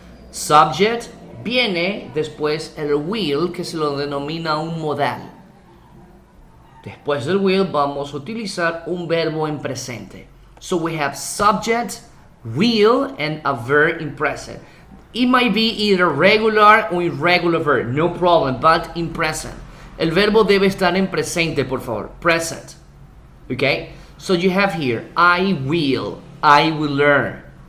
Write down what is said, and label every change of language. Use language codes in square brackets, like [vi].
[es] Subject, viene después el will, que se lo denomina un modal. Después del will vamos a utilizar un verbo en presente. [en] So we have subject, will, and a verb in present. It might be either regular or irregular verb, no problem, but in present. [es] El verbo debe estar en presente, por favor. [en] Present. Okay? So you have here, I will learn.